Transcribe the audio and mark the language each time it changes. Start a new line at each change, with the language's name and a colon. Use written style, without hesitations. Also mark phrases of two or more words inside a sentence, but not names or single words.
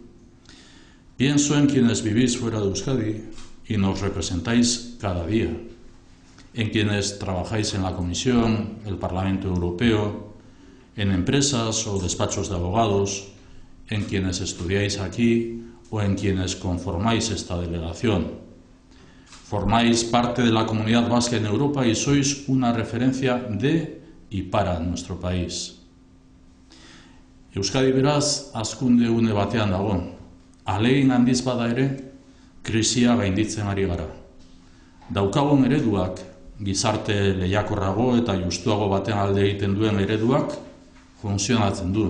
Spanish: Pienso en quienes vivís fuera de Euskadi y nos representáis cada día, en quienes trabajáis en la Comisión, el Parlamento Europeo, en empresas o despachos de abogados, en quienes estudiáis aquí o en quienes conformáis esta delegación. Formáis parte de la comunidad vasca en Europa y sois una referencia de y para nuestro país.
Basque: Euskadi beraz hazkunde une batean dago. Ahalegin handiz bada ere, krisia gainditzen ari gara. Daukagun ereduak, gizarte lehiakorrago eta justuago baten alde egiten duen ereduak, funtzionatzen du.